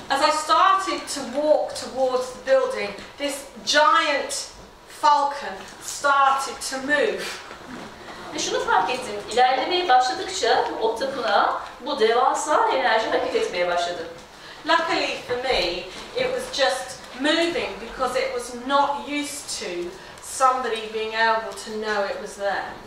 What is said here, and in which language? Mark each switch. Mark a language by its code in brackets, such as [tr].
[en] As I started to walk towards the building, this giant falcon started to move. [tr] Ve şunu fark ettim. İlerlemeye başladıkça o tapınağa bu devasa enerji hareket etmeye başladı. [en] Luckily for me, it was just moving because it was not used to somebody being able to know it was there.